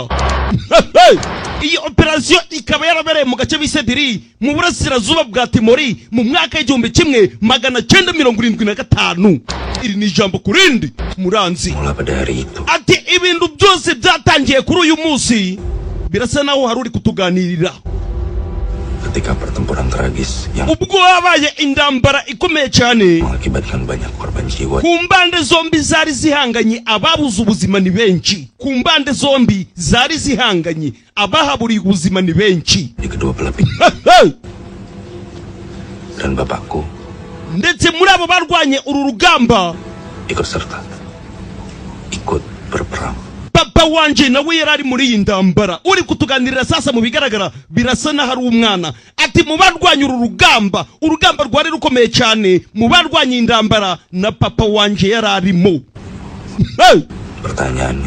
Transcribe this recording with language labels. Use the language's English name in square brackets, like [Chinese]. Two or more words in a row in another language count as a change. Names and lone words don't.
[Kinyarwanda] Iyi operation ikaba yarabereye mu gace bise Diri mu burasirazuba bwa Timori mu mwaka w'igihumbi 1975. Iri ni jambo kurindi muranzi. Ati ibintu byose byatangiye kuri uyu munsi birasa naho haruri kutuganirira. [Indonesian] Ketika pertempuran tragis yang [Kinyarwanda] ubwo habaye indambara ikomeye cyane [Indonesian] mengakibatkan banyak korban jiwa. [Kinyarwanda] Ku mbande zombi zari zihanganye ababuze ubuzima ni benshi. Ku mbande zombi zari zihanganye abahaburiye ubuzima ni benshi. [Indonesian] Di kedua belah pihak. Dan bapakku [Kinyarwanda] ndetse muri abo barwanye uru rugamba [Indonesian] ikut serta, ikut berperang. [Kinyarwanda] Papa wanje nawe yarari muri iyi ndambara. Uri kutuganirira sasa mu bigaragara birasa na hari umwana. Ati mu barwanye uru rugamba, urugamba rwari rukomeye cyane, mu barwanye indambara na papa wanje yararimo. [Indonesian] Pertanyaannya,